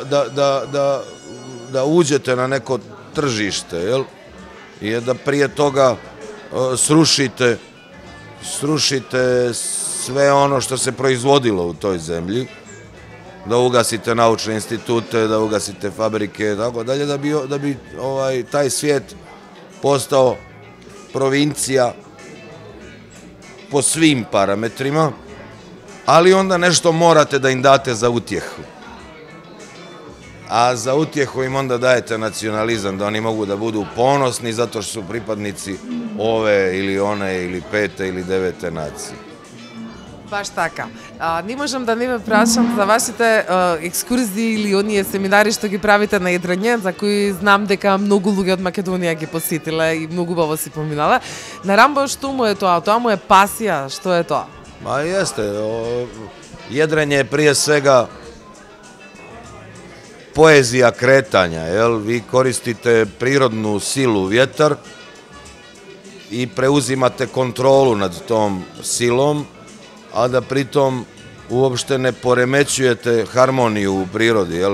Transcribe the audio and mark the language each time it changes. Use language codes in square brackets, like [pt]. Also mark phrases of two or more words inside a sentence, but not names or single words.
[bs] da uđete na neko tržište, je da prije toga srušite sve ono što se proizvodilo u toj zemlji, da ugasite naučne institute, da ugasite fabrike, tako dalje, da bi taj svijet postao provincija po svim parametrima, ali onda nešto morate da im date za utjehu. A za utjehu im onda dajete nacionalizam, da oni mogu da budu ponosni zato što su pripadnici ove ili one ili pete ili devete nacije. [mk] Баш така. Не можам да не ве прашам за вашите екскурзии или оние семинари што ги правите на Јадрење, за кои знам дека многу луѓе од Македонија ги посетиле и многу убаво си поминале. На Рамбо што му е тоа? Тоа му е пасија, што е тоа? [bs] Jeste. Jedrenje je prije svega poezija kretanja, jel? Vi koristite prirodnu silu vjetar i preuzimate kontrolu nad tom silom, a da pritom uopšte ne poremećujete harmoniju u prirodi, jel?